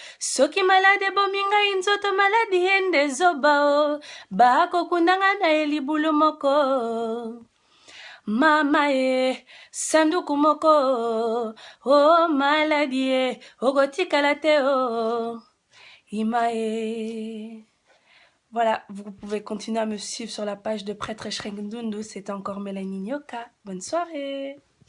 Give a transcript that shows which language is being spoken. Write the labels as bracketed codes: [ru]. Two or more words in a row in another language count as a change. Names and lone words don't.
[ln] Soki malade bomi ngai nzoto, maladi ende zoba o. Bakokundanga na elibulu moko. Mama e, sanduku moko, oh maladi e, okotikala te o, ima e. [fr] Voilà, vous pouvez continuer à me suivre sur la page de Prêtre Shrek Ndundu. C'était encore Mélanie Nyoka. Bonne soirée.